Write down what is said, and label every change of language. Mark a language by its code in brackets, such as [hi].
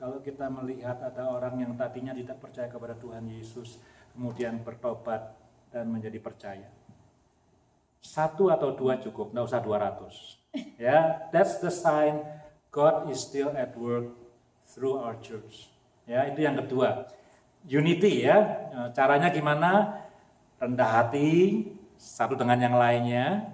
[id] Kalau kita melihat ada orang yang tadinya tidak percaya kepada Tuhan Yesus, kemudian bertobat dan menjadi percaya. 1 atau 2 cukup, nggak usah 200. Ya, [en] that's the sign God is still at work through our church. [id] Ya, itu yang kedua. Unity ya, caranya gimana? Rendah hati satu dengan yang lainnya.